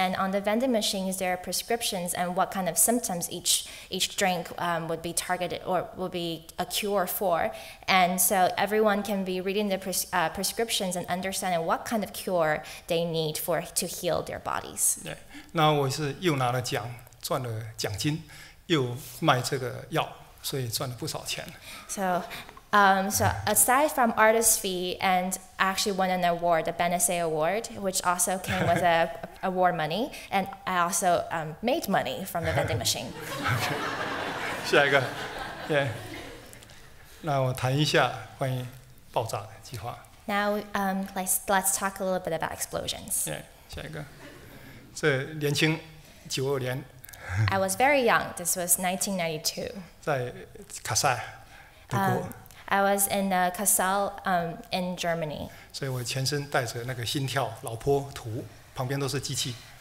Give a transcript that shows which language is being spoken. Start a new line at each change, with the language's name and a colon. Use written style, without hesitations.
English: And on the vending machines, there are prescriptions and what kind of symptoms each drink would be targeted or would be a cure for. And so everyone can be reading the prescriptions and understanding what kind of cure they need to heal their bodies.
Chinese: 对，那我是又拿了奖，赚了奖金，又卖这个药。所以赚了不少钱。
English: So aside from artist fee, and actually won an award, the Benesse Award, which also came with award money, and I also made money from the vending machine.
Chinese: 下一个，那我谈一下关于爆炸的计划。
English: Now let's talk a little bit about explosions.
Chinese: 下一个，这年轻92年。
English: I was very young. This was 1992.
Chinese: 在卡塞，德国。
English: I was in Kassel, in Germany.
Chinese: 所以我全身带着那个心跳、脑波图，旁边都是机器。